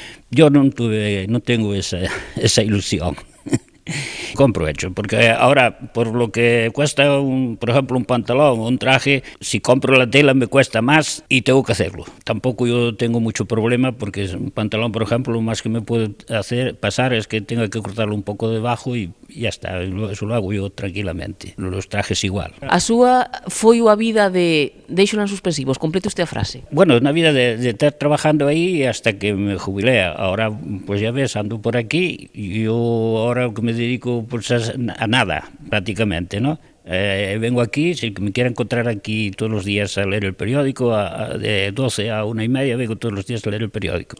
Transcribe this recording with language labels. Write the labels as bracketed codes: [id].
[es] Yo no tengo esa ilusión. Compro hecho, porque ahora por lo que cuesta por ejemplo un pantalón o un traje, si compro la tela me cuesta más y tengo que hacerlo. Tampoco yo tengo mucho problema, porque un pantalón, por ejemplo, lo más que me puede pasar es que tenga que cortarlo un poco debajo y ya está, eso lo hago yo tranquilamente. Los trajes igual. [gl] A súa foi a vida de deixo en suspensivos, [es] complete usted [gl] a frase. [es] Bueno, una vida de estar trabajando ahí hasta que me jubilé. Ahora, pues ya ves, ando por aquí y yo ahora que me dedico pues a nada, prácticamente, ¿no? Vengo aquí, si me quiero encontrar aquí todos los días a leer el periódico, de 12 a 1:30 vengo todos los días a leer el periódico.